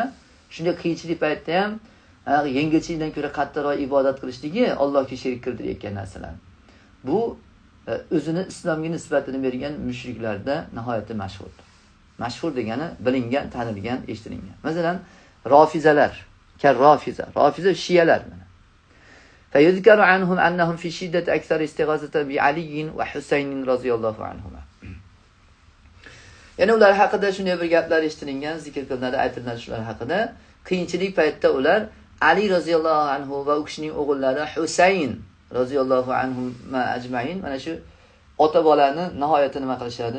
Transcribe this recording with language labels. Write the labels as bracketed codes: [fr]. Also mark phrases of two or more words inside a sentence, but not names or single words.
[uz] Shunday qiyinchilik paytda ham yengilchilikdan ko'ra qattiqroq ibodat qilishligi Allohga sherik keltirayotgan narsalar. Bu o'zini islomga nisbatini bergan mushriklarda nihoyatda mashhurdir. Mashhur degani bilingan, tanilgan, eshitilgan. Masalan, rofizalar, rofiza shiyalar mana. [ar] فيذكر عنهم أنهم في شدة أكثر استغاثة بعلي وحسين رضي الله عنهما. [uz] Yana ular haqida shunday bir gaplar eshitilgan, zikr qilinadi, aytiladi shular haqida. Qiyinchilik paytida ular Ali [ar] رضي الله عنه [uz] va u kishining o'g'illari Husayn [ar] رضي الله عنهم أجمعين [uz] mana shu ota bolani nihoyatda nima qilishadi?